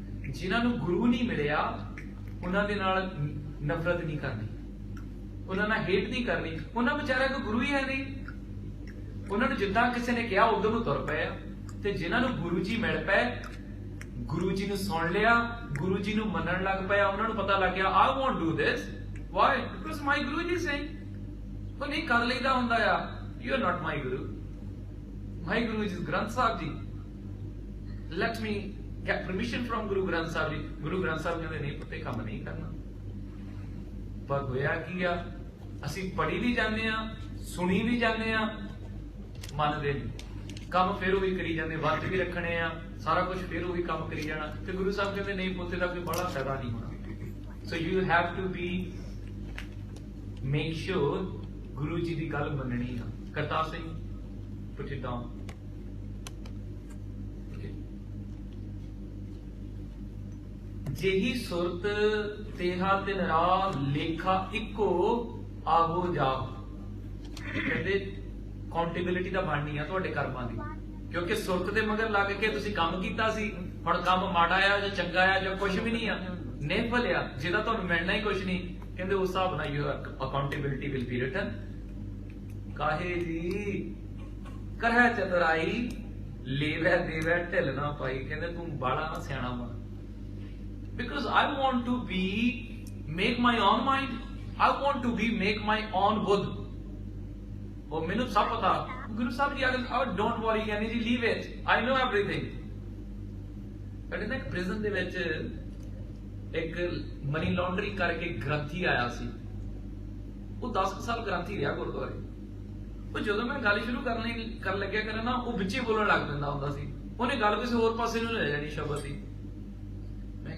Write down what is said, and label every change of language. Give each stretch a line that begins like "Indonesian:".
Punjabi: ਜਿਨ੍ਹਾਂ ਨੂੰ ਗੁਰੂ ਨਹੀਂ ਮਿਲਿਆ ਉਹਨਾਂ ਦੇ ਨਾਲ ਨਫ਼ਰਤ ਨਹੀਂ ਕਰਨੀ, ਉਹਨਾਂ ਨਾਲ ਹੇਟ ਨਹੀਂ ਕਰਨੀ, ਉਹਨਾਂ ਵਿਚਾਰਿਆਂ ਕੋਲ ਗੁਰੂ ਹੀ ਹੈ ਨਹੀਂ। ਉਹਨਾਂ ਨੂੰ ਜਿੱਦਾਂ ਕਿਸੇ ਨੇ ਕਿਹਾ ਉਦੋਂ ਨੂੰ ਤੁਰ ਪਏ ਆ। ਤੇ ਜਿਨ੍ਹਾਂ ਨੂੰ ਗੁਰੂ ਜੀ ਮਿਲ ਪਏ, ਗੁਰੂ ਜੀ ਨੂੰ ਸੁਣ ਲਿਆ, ਗੁਰੂ ਜੀ ਨੂੰ ਮੰਨਣ ਲੱਗ ਪਿਆ, ਉਹਨਾਂ ਨੂੰ ਪਤਾ ਲੱਗ ਗਿਆ
English: I won't do this. Why? Because my Guru ji is saying,
Punjabi: ਉਹ ਨਹੀਂ ਕਰ ਲਈਦਾ ਹੁੰਦਾ ਆ,
English: you are not my Guru. My Guru is Granth Sahib ji. Let me get permission from Guru Granth Sahib ji.
Punjabi: Guru Granth Sahib ਕਹਿੰਦੇ ਨਹੀਂ ਪੁੱਤੇ ਕੰਮ ਨਹੀਂ ਕਰਨਾ। ਪਰ ਹੋਇਆ ਕੀ ਆ, ਅਸੀਂ ਪੜ੍ਹੀ ਵੀ ਜਾਂਦੇ ਆ, ਸੁਣੀ ਵੀ ਜਾਂਦੇ ਆ, ਮੰਨਦੇ ਨਹੀਂ। ਕੰਮ ਫਿਰ ਉਹੀ ਕਰੀ ਜਾਂਦੇ, ਵਰਤ ਵੀ ਰੱਖਣੇ ਆ, ਸਾਰਾ ਕੁਝ ਫਿਰ ਉਹੀ ਕੰਮ ਕਰੀ ਜਾਣਾ। ਤੇ ਗੁਰੂ ਸਾਹਿਬ ਕਹਿੰਦੇ ਨਹੀਂ ਪੁੱਤੇ ਦਾ ਕੋਈ ਬੜਾ ਫਾਇਦਾ ਨਹੀਂ ਹੋਣਾ।
English: so you have to be make sure
Punjabi: Guru ji ਦੀ ਗੱਲ ਮੰਨਣੀ ਆ।
English: Kartar Singh put it down. Okay.
Punjabi: ਜਿਹੀ ਸੁਰਤ ਤੇਹਾ ਦਿਨ ਰਾਹ ਲੇਖਾ ਇੱਕੋ ਆਹੋ ਜਾਓ। ਕਹਿੰਦੇ ਕਾਉਂਟੇਬਿਲਿਟੀ ਤਾਂ ਬਣਨੀ ਆ ਤੁਹਾਡੇ ਕਰਮਾਂ ਦੀ, ਕਿਉਂਕਿ ਸੁਰਤ ਦੇ ਮਗਰ ਲੱਗ ਕੇ ਤੁਸੀਂ ਕੰਮ ਕੀਤਾ ਸੀ। ਹੁਣ ਕੰਮ ਮਾੜਾ ਆ ਜਾਂ ਚੰਗਾ ਆ ਜਾਂ ਕੁਝ ਵੀ ਨਹੀਂ ਆ, ਨਿਰਭਲ ਆ, ਜਿਹਦਾ ਤੁਹਾਨੂੰ ਮਿਲਣਾ ਹੀ ਕੁਝ ਨਹੀਂ। ਕਹਿੰਦੇ ਉਸ ਹਿਸਾਬ ਨਾਲ
English: Your accountability will be written.
Punjabi: ਕਾਹੇ ਜੀ ਕਰਹਿ ਚਤੁਰਾਈ ਲੇਵੈ ਦੇਵੈ ਢਿੱਲ ਨਾ ਪਾਈ। ਕਹਿੰਦੇ ਤੂੰ ਬਾਲਾ ਨਾ ਸਿਆਣਾ ਬਣ।
English: Because I want to make my own mind. I want to make my own Buddha.
Punjabi: ਉਹ ਮੈਨੂੰ ਸਭ ਪਤਾ। ਗੁਰੂ ਸਾਹਿਬ ਜੀ ਆਖਦੇ
English: Don't worry ਯਾਨੀ ਜੀ leave it, I know everything.
Punjabi: ਕਹਿੰਦੇ ਇੱਕ ਪ੍ਰਿਜ਼ਨ ਦੇ ਵਿੱਚ ਇੱਕ ਮਨੀ ਲਾਂਡਰੀ ਕਰਕੇ ਗ੍ਰੰਥੀ ਆਇਆ ਸੀ। ਉਹ 10 ਸਾਲ ਗ੍ਰੰਥੀ ਰਿਹਾ ਗੁਰਦੁਆਰੇ। ਉਹ ਜਦੋਂ ਮੈਂ ਗੱਲ ਸ਼ੁਰੂ ਕਰਨ ਲੱਗਿਆ ਕਰਾਂ ਨਾ, ਉਹ ਵਿੱਚੇ ਬੋਲਣ ਲੱਗ ਪੈਂਦਾ ਹੁੰਦਾ ਸੀ। ਉਹਨੇ ਗੱਲ ਕਿਸੇ ਹੋਰ ਪਾਸੇ ਨੂੰ ਲੈ ਜਾਣੀ ਸ਼ਬਦ ਦੀ। ਮੈਂ